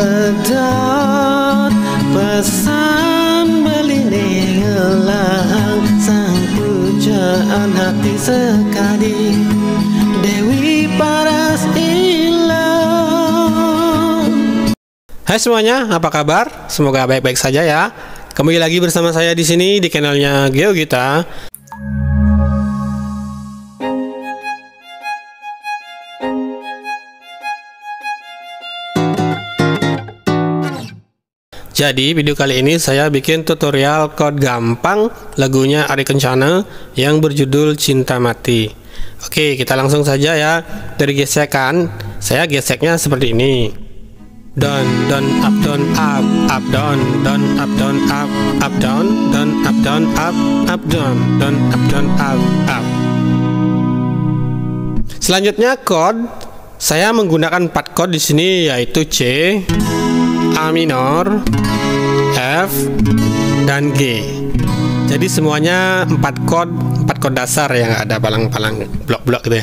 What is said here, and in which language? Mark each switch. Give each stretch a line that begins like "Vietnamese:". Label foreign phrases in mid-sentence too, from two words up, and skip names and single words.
Balinese: Edot pesan beline ngelang sang pujaan hati sekali Dewi Paras Ilong.
Indonesian: Hai semuanya, apa kabar? Semoga baik-baik saja ya. Kembali lagi bersama saya di sini di channelnya GeoGita. Jadi video kali ini saya bikin tutorial chord gampang lagunya Ari Kencana yang berjudul Cinta Mati. Oke, kita langsung saja ya. Dari gesekan, saya geseknya seperti ini.
English: Down, down, up, down, up, down, up, down, up, down, up, down, up, down, up, down, up.
Indonesian: Selanjutnya chord, saya menggunakan 4 chord di sini yaitu C, A minor, F, dan G. Jadi semuanya 4 chord dasar yang ada palang-palang blok-blok gitu ya.